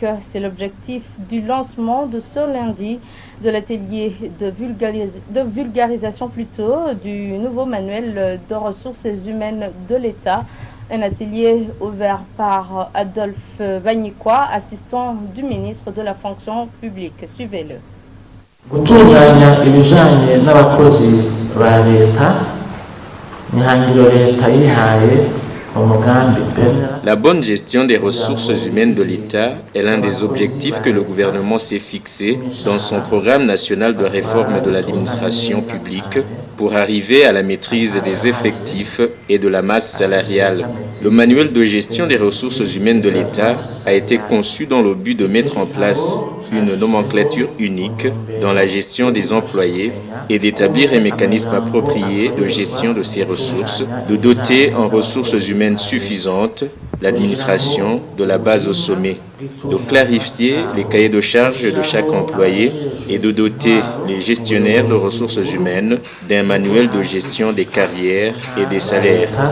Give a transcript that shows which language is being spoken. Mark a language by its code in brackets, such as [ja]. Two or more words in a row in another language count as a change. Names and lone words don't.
[fr] C'est l'objectif du lancement de ce lundi de l'atelier de vulgarisation plutôt du nouveau manuel de ressources humaines de l'État. Un atelier ouvert par Adolphe Vanyikwa, assistant du ministre de la fonction publique. Suivez-le. [rn] Gutunganya ibijanye n'abakozi ba leta n'ihangiro leta yihaye umugambi. [fr] La bonne gestion des ressources humaines de l'État est l'un des objectifs que le gouvernement s'est fixé dans son programme national de réforme de l'administration publique pour arriver à la maîtrise des effectifs et de la masse salariale. Le manuel de gestion des ressources humaines de l'État a été conçu dans le but de mettre en place une nomenclature unique dans la gestion des employés et d'établir un mécanisme approprié de gestion de ces ressources, de doter en ressources humaines suffisantes l'administration de la base au sommet, de clarifier les cahiers de charges de chaque employé et de doter les gestionnaires de ressources humaines d'un manuel de gestion des carrières et des salaires.